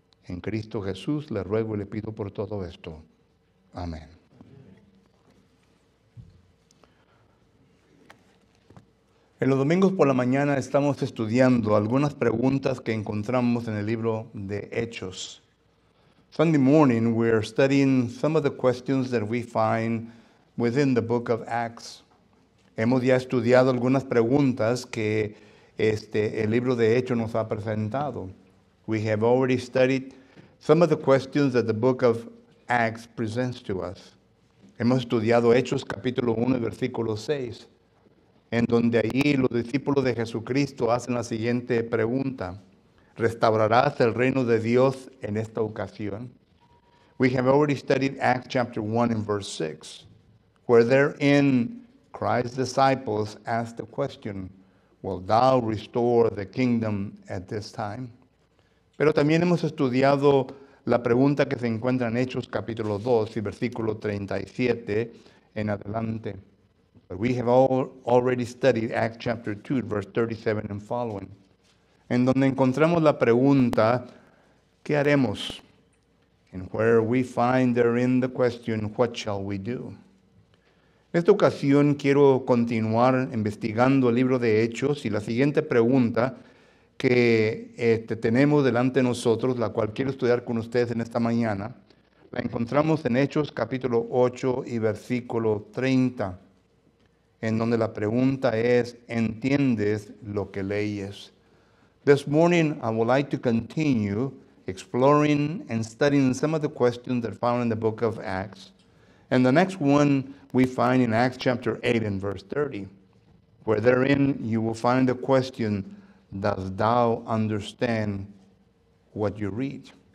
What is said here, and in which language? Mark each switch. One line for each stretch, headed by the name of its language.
Spanish: En Cristo Jesús le ruego y le pido por todo esto. Amén. En los domingos por la mañana estamos estudiando algunas preguntas que encontramos en el libro de Hechos.
English: Sunday morning we're studying some of the questions that we find within the book of Acts.
Spanish: Hemos ya estudiado algunas preguntas que el libro de Hechos nos ha presentado.
English: We have already studied some of the questions that the book of Acts presents to us.
Spanish: Hemos estudiado Hechos capítulo 1, versículo 6, en donde allí los discípulos de Jesucristo hacen la siguiente pregunta: ¿restaurarás el reino de Dios en esta ocasión?
English: We have already studied Acts chapter 1 and verse 6, where therein Christ's disciples asked the question, will thou restore the kingdom at this time?
Spanish: Pero también hemos estudiado la pregunta que se encuentra en Hechos capítulo 2 y versículo 37 en adelante.
English: But we have already studied Acts chapter 2, verse 37 and following,
Spanish: en donde encontramos la pregunta, ¿qué haremos?
English: And where we find therein the question, what shall we do?
Spanish: En esta ocasión quiero continuar investigando el libro de Hechos y la siguiente pregunta que tenemos delante de nosotros, la cual quiero estudiar con ustedes en esta mañana, la encontramos en Hechos capítulo 8 y versículo 30, en donde la pregunta es, ¿entiendes lo que leyes?
English: This morning I would like to continue exploring and studying some of the questions that are found in the book of Acts. And the next one we find in Acts chapter 8 and verse 30, where therein you will find the question, does thou understand what you read?